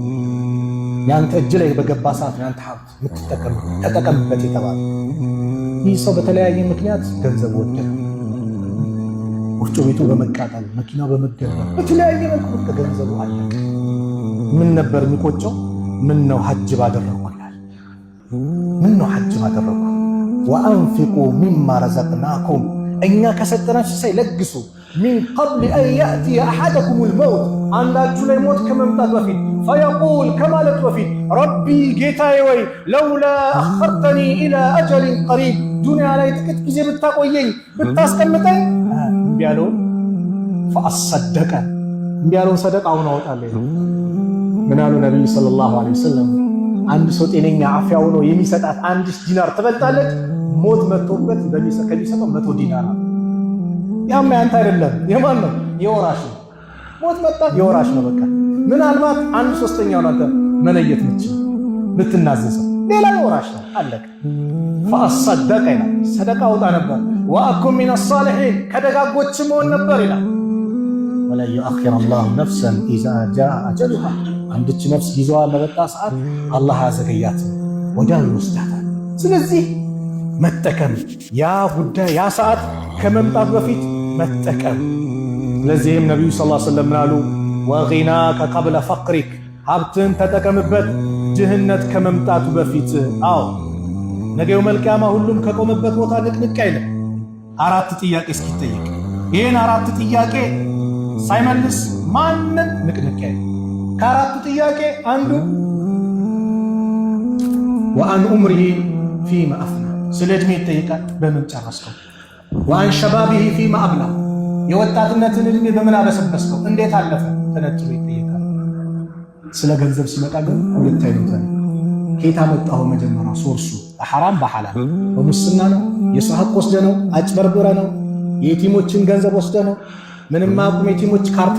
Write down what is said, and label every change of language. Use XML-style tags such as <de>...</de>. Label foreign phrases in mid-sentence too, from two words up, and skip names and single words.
<am>ያንተ እጅ ላይ በገባ ሰዓት ያንተ ሀብት ተጠቀምበት የተባለ ይህ ሰው በተለያየ ምክንያት ገንዘብ ወደደ ወፍጮ ቤቱ በመቃጠል መኪናው በመገደል በተለያየ መልኩ ገንዘቡ አለቀ ምን ነበር የሚቆጨው ምን ነው ሐጅ ባደረኩላል ምን ነው ሐጅ ባደረኩ</am> <ar>وأنفقوا مما رزقناكم</ar> <am>እኛ ከሰጠናችሁ ሳይለግሱ</am> <ar>من قبل أن يأتي أحدكم الموت</ar> <am>አንዳችሁ ላይ ሞት ከመምጣት በፊት فيقول ከማለት በፊት ربي ጌታዬ ወይ</am> <ar>لولا أخرتني إلى أجل قريب</ar> <am>ዱንያ ላይ ጥቂት ጊዜ ብታቆየኝ ብታስቀምጠኝ ቢያለው فأصدق ቢያለው ሰደቃውን አወጣለሁ ምን አሉ ነብዩ</am> <ar>صلى الله عليه وسلم</ar> <am>አንድ ሰው ጤነኛ አፍያው ነው የሚሰጣት 1 ዲናር ትበልጣለች ሞት መጥቶበት ከሚሰጠው 100 ዲናር ያማ ያንተ አይደለም የማን ነው የወራሽ ነው ሞት መጣ የወራሽ ነው በቃ ምናልባት 1/3ኛው አንተ መለየት ምትችል ልትናዘዘው ሌላ የወራሽ ነው አለቀ فأصدق ይላል ሰደቃ አውጣ ነበር</am> <ar>وأكن من الصالحين</ar> <am>ከደጋጎች መሆን ነበር ይላል</am> <ar>ولا يؤخر الله نفسا إذا جاء أجلها</ar> <am>አንድች ነፍስ ጊዜዋ ለበጣ ሰዓት አላህ ያዘገያት ወዲያው ይወስዳታል ስለዚህ መጠቀም ያ ጉዳይ ያ ሰዓት ከመምጣት በፊት መጠቀም ለዚህም ነብዩ</am> <ar>صلى الله عليه وسلم</ar> <am>አሉ</am> <ar>وغناك قبل فقرك</ar> <am>ሀብትን ተጠቀምበት ድህነት ከመምጣቱ በፊት አዎ ነገው መልካማ ሁሉም ከቆመበት ቦታ ንቅንቅ አይልም 4 ጥያቄ እስኪጠየቅ ይሄን 4 ጥያቄ ሳይመልስ ማንም ንቅንቅ አይልም ከአራቱ ጥያቄ አንዱ</am> <ar>وعن عمره فيما أفنى</ar> <am>ስለ እድሜ ይጠይቃል በምን ጨረስከው</am> <ar>وعن شبابه فيما أبلى</ar> <am>የወጣትነትን እድሜ በምን አበሰበስከው እንዴት አለፈ ተነጥሎ ይጠይቃል ስለ ገንዘብ ሲመጣ ግን ሁለት አይነት ነው ኬታ መጣው መጀመሪያ ሶርሱ በሐራም በሐላል በሙስና ነው የሰሐቅ ወስደ ነው አጭበርብረ ነው የቲሞችን ገንዘብ ወስደ ነው ምንም አቁም የቲሞች ካርታ</am>